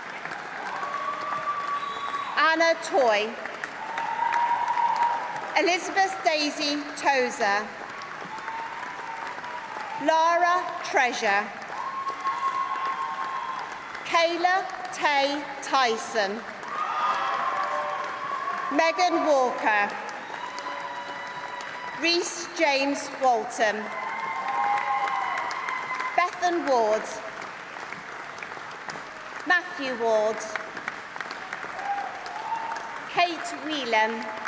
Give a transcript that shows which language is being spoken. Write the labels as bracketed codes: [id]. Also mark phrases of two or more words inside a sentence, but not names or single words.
[en] Anna Toy. Elizabeth Daisy Tozer. Lara Treasure. Kayla Tay Tyson. Megan Walker. Rhys James Walton. Bethan Ward. Matthew Ward. Kate Whelan.